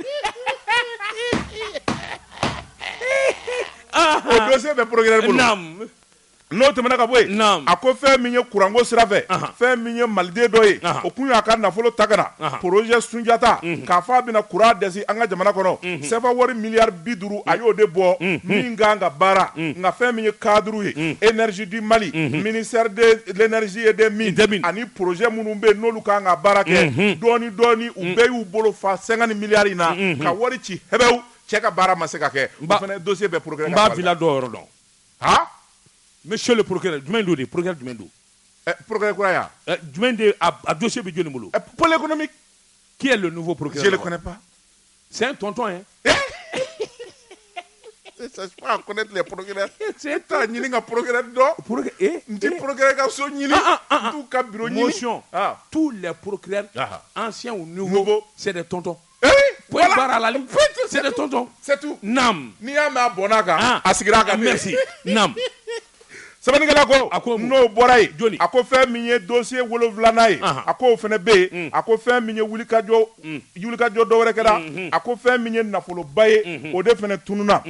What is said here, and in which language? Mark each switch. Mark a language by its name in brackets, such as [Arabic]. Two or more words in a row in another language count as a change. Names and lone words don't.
[Bambara] o dossier bɛ procureur bolo n'o tɛmɛna ka bɔ yen a ko fɛn min ye kuranko sira fɛ fɛn min ye maliden dɔ ye o kun y'a ka nafolo ta ka na projet Sunjata k'a fɔ a bɛna kuran dɛsi an ka jamana kɔnɔ CFA wari miliyari 50 a y'o de bɔ min kan ka baara nka fɛn min ye cadre ye énergie du Mali [French] ministère de l'énergie et des mines [Bambara] ani projet minnu bɛ yen n'olu kan ka baara kɛ dɔɔni u bɛɛ y'u bolo fa 50 miliyari in na ka wari ci hɛbɛw cɛ ka baara ma se ka kɛ o fana dossier bɛ procureur n b'a vila dɔ yɔrɔ dɔn [French] monsieur le procureur [Bambara] jumɛn do de procureur jumɛn do procureur kura ya jumɛn de a dossier bɛ joli bolo [French] pôle économique qui est le nouveau procureur je le connais pas c'est un tonton hein je cherche pas à connaître les procureurs c'est [Bambara] ta ɲini ka procureur dɔ n ti procureur ka so ɲini n t'u ka bureau ɲini [French] motion tous les procureurs anciens ou nouveaux c'est des tontons voilà barra la ligne c'est des tontons c'est tout nam [Bambara] n'i y'a mɛn a bɔnna kan a sigira a kan merci nam sɛbɛnnikɛla ko n'o bɔra yen a ko fɛn min ye dossier 7 ye a ko o fɛnɛ bɛ yen a ko fɛn min ye wulikajɔ dɔ wɛrɛ kɛra a ko fɛn min ye nafoloba ye o de fɛnɛ tununa